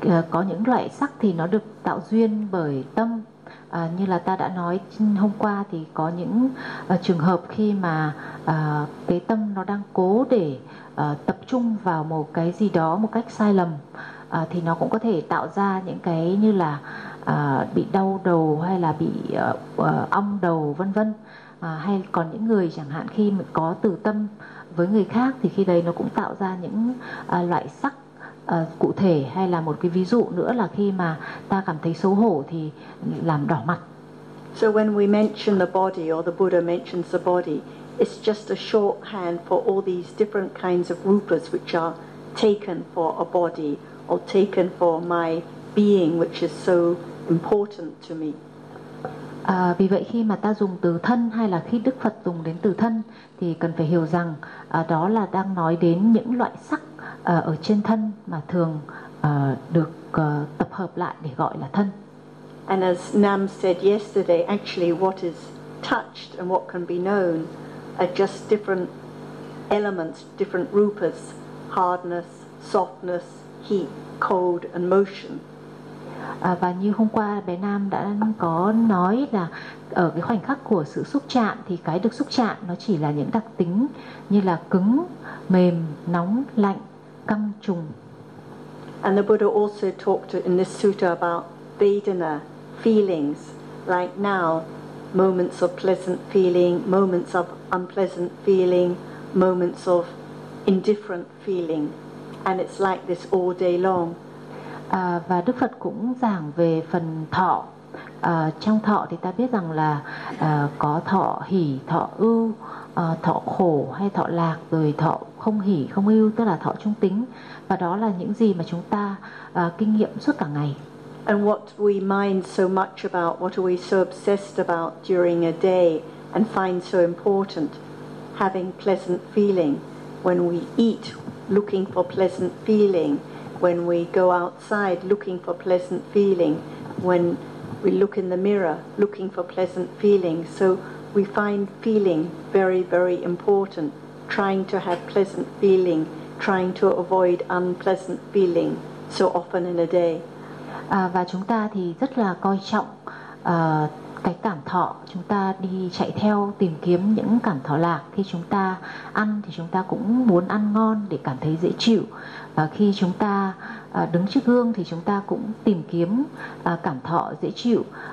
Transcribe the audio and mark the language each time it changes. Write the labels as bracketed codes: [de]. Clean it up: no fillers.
[vi] Có những loại sắc thì nó được tạo duyên bởi tâm. Như là ta đã nói hôm qua thì có những trường hợp khi mà cái tâm nó đang cố để tập trung vào một cái gì đó một cách sai lầm, thì nó cũng có thể tạo ra những cái như là bị đau đầu, hay là bị ong đầu, vân vân. Hay còn những người chẳng hạn khi mà có từ tâm với người khác thì khi đấy nó cũng tạo ra những loại sắc cụ thể. Hay là một cái ví dụ nữa là khi mà ta cảm thấy xấu hổ thì làm đỏ mặt. [en] So when we mention the body, or the Buddha mentions the body, it's just a shorthand for all these different kinds of rupas which are taken for a body or taken for my being, which is so important to me. [vi] Vì vậy khi mà ta dùng từ thân, hay là khi Đức Phật dùng đến từ thân, thì cần phải hiểu rằng đó là đang nói đến những loại sắc ở trên thân mà thường được tập hợp lại để gọi là thân. [en] And as Nam said yesterday, actually what is touched and what can be known are just different elements, different rupas: hardness, softness, heat, cold and motion. [vi] Và như hôm qua bé Nam đã có nói là ở cái khoảnh khắc của sự xúc chạm thì cái được xúc chạm nó chỉ là những đặc tính như là cứng, mềm, nóng, lạnh, căng, trùng. [en] And the Buddha also talked in this sutta about vedana, feelings, like now, moments of pleasant feeling, moments of unpleasant feeling, moments of indifferent feeling, and it's like this all day long. [vi] Và Đức Phật cũng giảng về phần thọ. Trong thọ thì ta biết rằng là có thọ hỷ, thọ ưu, thọ khổ hay thọ lạc, rồi thọ không hỷ, không ưu, tức là thọ trung tính. Và đó là những gì mà chúng ta kinh nghiệm suốt cả ngày. [en] And what we mind so much about, what are we so obsessed about during a day and find so important? having pleasant feeling, when we eat looking for pleasant feeling, when we go outside looking for pleasant feeling, when we look in the mirror looking for pleasant feeling. So we find feeling very, very important, trying to have pleasant feeling, trying to avoid unpleasant feeling so often in a day. [vi] Và chúng ta thì rất là coi trọng cái cảm thọ. Chúng ta đi chạy theo tìm kiếm những cảm thọ lạc. Khi chúng ta ăn thì chúng ta cũng muốn ăn ngon để cảm thấy dễ chịu. Và khi chúng ta đứng trước gương thì chúng ta cũng tìm kiếm cảm thọ dễ chịu.